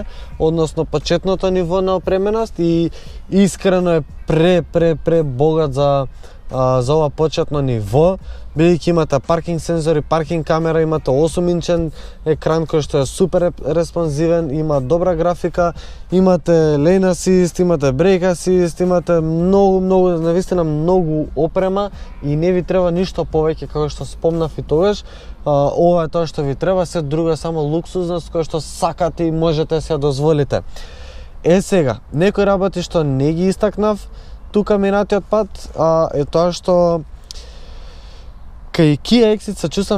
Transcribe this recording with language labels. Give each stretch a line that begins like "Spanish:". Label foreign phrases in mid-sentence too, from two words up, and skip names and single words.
Macedonian: односно почетното ниво на опременост и искрено е пре богат за ова почетно ниво, бидејќи имате паркинг сензори, паркинг камера, имате 8-инчен екран кој што е супер респонзивен, има добра графика, имате
English: lane assist,
Macedonian: имате
English: brake assist,
Macedonian: имате многу, навистина многу опрема и не ви треба ништо повеќе, како што спомнав и тогаш. Ова е тоа што ви треба, се друго е само луксузност која што сакате и можете се дозволите. Сега, некои работи што не ги истакнав тука минатиот пат е тоа што кај Kia Exit се чувствам